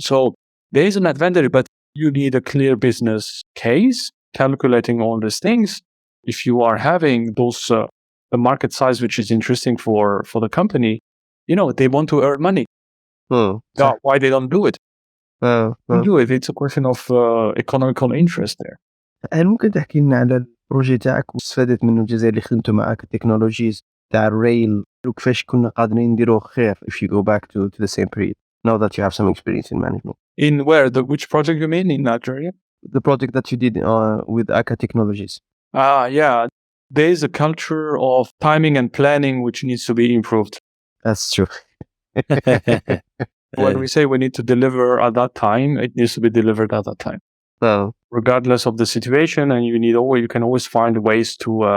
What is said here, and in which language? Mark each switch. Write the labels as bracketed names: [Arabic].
[English] So there is an advantage, but you need a clear business case, calculating all these things. If you are having those the market size, which is interesting for the company, they want to earn money. Why they don't do it? Do it. It's a question of economical interest there. [Arabic] هل ممكن تحكي لنا على البروجي تاعك واستفادت منه الجزائر اللي خدمتوا معاك التكنولوجيز تاع الريل وكيفاش كنا قادرين نديروه خير [English] if you go back to the same period now that you have some experience in management? In where? Which project you mean? In Algeria? The project that you did with ACA Technologies. Yeah. There is a culture of timing and planning which needs to be improved. That's true. When we say we need to deliver at that time, it needs to be delivered at that time. Regardless of the situation, and you can always find ways to